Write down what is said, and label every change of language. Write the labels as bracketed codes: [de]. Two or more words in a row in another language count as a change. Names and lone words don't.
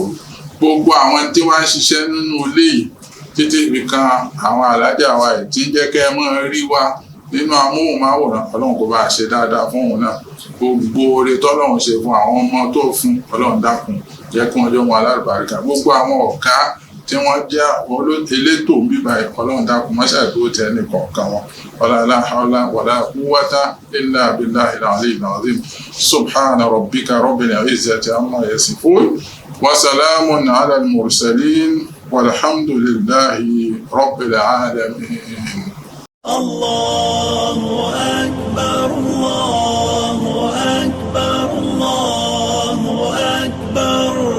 [yo] Gbogbo àwọn tí wọ́n ń ṣiṣẹ́ nínú ilé yìí títí fi kan àwọn alájà wa ẹ̀ tí ń jẹ́ kẹ́ ẹ mọ́ rí wa nínú amóhùnmáwòrán, Ọlọ́run kó bá a ṣe dáadáa fún òun náà. Gbogbo oore tọ́lọ́run ṣe fún àwọn ọmọ tó fún, Ọlọ́run dákun jẹ́ kí wọ́n jọ wọn alálùbáríkà. Gbogbo àwọn ọ̀gá tí wọ́n jẹ́ elétò ń bíbá ẹ̀, Ọlọ́run dákun má ṣàdúró tẹ ẹnì kọ̀ọ̀kan wọn. [ar] ولا حول ولا قوة إلا بالله العلي العظيم. سبحان ربك رب العزة عما يصفون وسلام على المرسلين والحمد لله رب العالمين. الله أكبر، الله أكبر، الله أكبر.